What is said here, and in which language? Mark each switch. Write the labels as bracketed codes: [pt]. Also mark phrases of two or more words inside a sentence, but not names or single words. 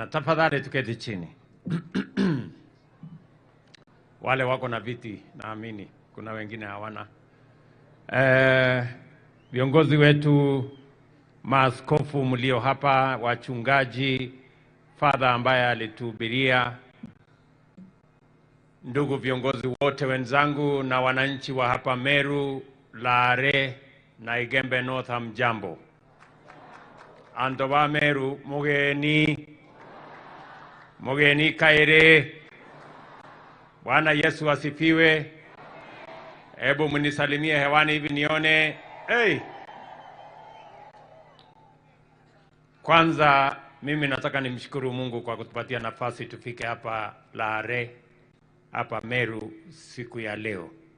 [sw] Tafadhali tuketi chini. Wale wako na viti naamini, kuna wengine hawana. Viongozi wetu, maaskofu mlio hapa, wachungaji, father ambaye alituhubiria, ndugu viongozi wote wenzangu na wananchi wa hapa Meru, Lare na Igembe North, hamjambo. [mer] Anto wa Meru, mugeni kaire. [sw] Bwana Yesu asifiwe. Hebu mnisalimie hewani hivi nione. Kwanza mimi nataka nimshukuru Mungu kwa kutupatia nafasi tufike hapa Lare, hapa Meru siku ya leo.